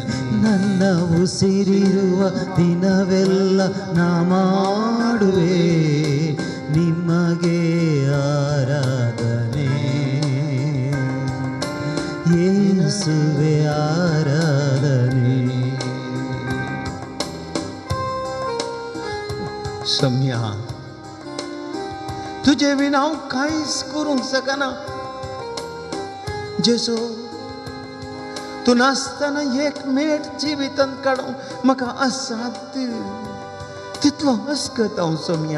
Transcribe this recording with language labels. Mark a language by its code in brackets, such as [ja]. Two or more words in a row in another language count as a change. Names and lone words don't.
[kn] ನನ್ನ ಉಸಿರಿರುವ ದಿನವೆಲ್ಲ ನಾ ಮಾಡುವೆ ನಿಮಗೆ ಆರಾಧನೆ. ಯೇಸುವೆ ಆರಾಧನೆ. [kok] सम्या तुझे विना हांव कांयच करूंक शकना जेजू. तूं नासतना एक मेट जिवितांत काडूंक म्हाका असाध्य तितलो अस्कत हांव सम्या.